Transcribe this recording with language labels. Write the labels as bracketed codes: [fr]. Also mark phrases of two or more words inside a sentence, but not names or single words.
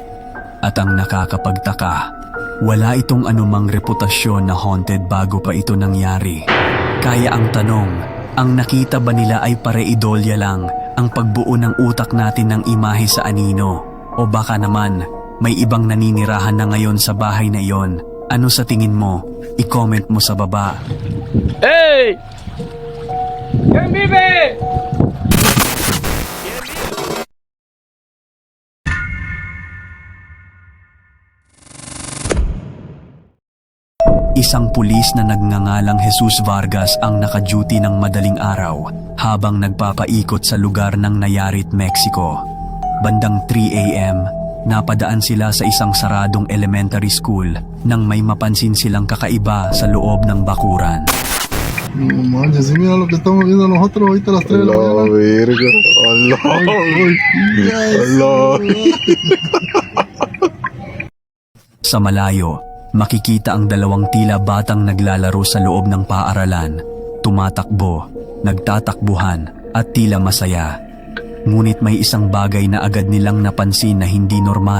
[tl] At ang nakakapagtaka, wala itong anumang reputasyon na haunted bago pa ito nangyari. Kaya ang tanong, ang nakita ba nila ay pareidolya lang ang pagbuo ng utak natin ng imahe sa anino? O baka naman, may ibang naninirahan na ngayon sa bahay na iyon? Ano sa tingin mo? I-comment mo sa baba. [es] ¡Ey! ¿Quién vive? [tl] Isang pulis na nagngangalang Jesus Vargas ang naka-duty ng madaling araw habang nagpapaikot sa lugar ng Nayarit, Mexico. Bandang 3 a.m., napadaan sila sa isang saradong [en] elementary school [tl] nang may mapansin silang kakaiba sa loob ng bakuran. [es] No manches, mira lo que estamos viendo nosotros ahorita a las 3 de la mañana. La verga. Allah. Allah. [tl] Sa malayo, makikita ang dalawang tila batang naglalaro sa loob ng paaralan, tumatakbo, nagtatakbuhan at tila masaya. Ngunit may isang bagay na agad nilang napansin na hindi normal.